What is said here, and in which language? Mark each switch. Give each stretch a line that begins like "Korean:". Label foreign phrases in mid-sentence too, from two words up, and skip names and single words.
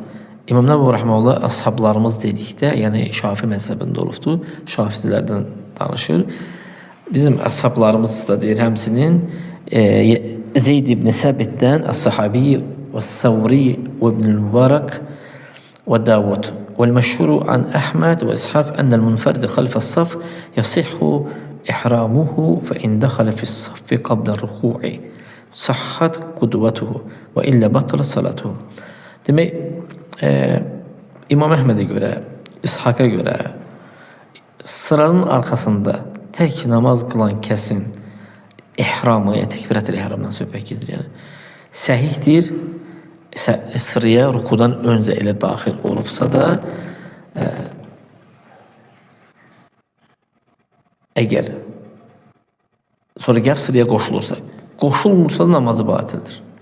Azerbaijani: İmam Nəvavi rəhməhullah əshablarımız dedikdə, yəni Şafi məzhəbində olubdur, Şafizilərdən danışır. Bizim əshablarımız da deyir həmsinin Zeyd ibn Səbitdən, Əs-Sahabi və Səvri və İbn-i Mübarək və Davud.
Arabic: والمشهور عن أحمد وإسحاق أن المنفرد خلف الصف يصح إحرامه فإن دخل في الصف قبل الركوع صحت قدوته وإلا بطلت صلاته.
Azerbaijani: Demek İmam Əhmədə görə, İshaka görə
Turkish: sıranın arkasında tek namaz kılan
Azerbaijani: kəsin ihramı, yani tekbirat-ül ihramdan söhbət gedir. Yani səhihdir, sıraya
Turkish: rukudan önce
Azerbaijani: elə daxil olubsa da eğer sonra gəlib sıraya qoşulmursa da namazı batildir.